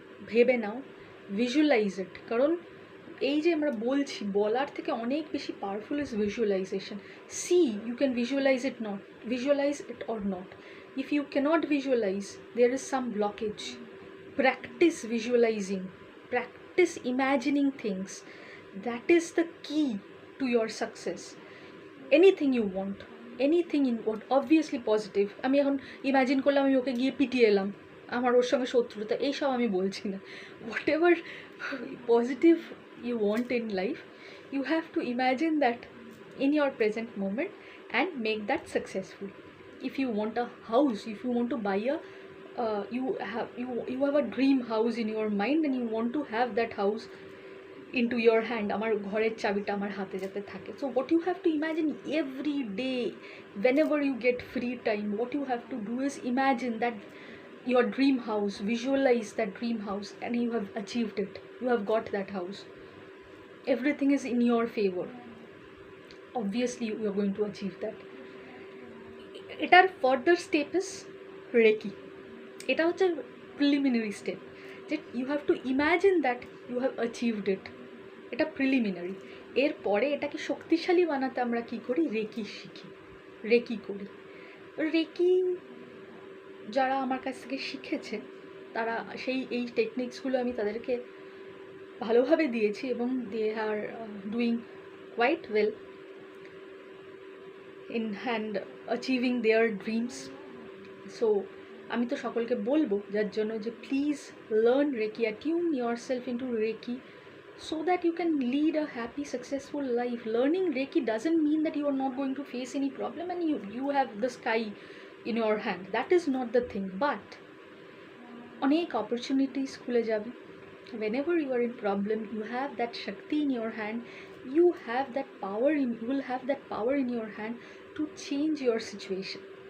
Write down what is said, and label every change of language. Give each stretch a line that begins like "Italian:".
Bangla: ভেবে নাও,
English: Visualize it.
Bangla: কারণ এই যে আমরা বলছি, বলার থেকে অনেক বেশি powerful is visualisation.
English: See you can visualize it or not. If you cannot visualize, there is some blockage. Practice visualizing, practice imagining things. That is the key to your success. Anything you want, anything in what obviously positive.
Bangla: আমি এখন imagine করলাম আমি ওকে গিয়ে পিটিয়ে এলাম, আমার ওর সঙ্গে শত্রুতা, এইসব আমি বলছি না।
English: Whatever positive you want in life, you have to imagine that in your present moment and make that successful. If you want a house, if you want to buy a you have a dream house in your mind and you want to have that house into your hand,
Bangla: আমার ঘরের চাবিটা আমার হাতে যাতে থাকে।
English: So what you have to imagine every day, whenever you get free time, what you have to do is imagine that your dream house, visualize that dream house, and you have achieved it, you have got that house, everything is in your favor, obviously you are going to achieve that. এটার further step is Reiki.
Bangla: এটা হচ্ছে preliminary step, যে
English: You have to imagine that you have achieved it.
Bangla: এটা preliminary. এরপরে এটাকে শক্তিশালী বানাতে আমরা কী করি, রেকি শিখি, রেকি করি। রেকি যারা আমার কাছ থেকে শিখেছে তারা এই টেকনিক্সগুলো আমি তাদেরকে ভালোভাবে দিয়েছি এবং
English: They are doing quite well in hand achieving their dreams.
Bangla: So আমি তো সকলকে বলবো যার জন্য যে
English: Please learn reiki, attune yourself into reiki so that you can lead a happy, successful life. Learning Reiki doesn't mean that you are not going to face any problem and you have the sky in your hand. That is not the thing. But
Bangla: অনেক opportunities খুলে যাবে।
English: Whenever you are in problem, you have that shakti in your hand, you have that power you will have that power in your hand to change your situation.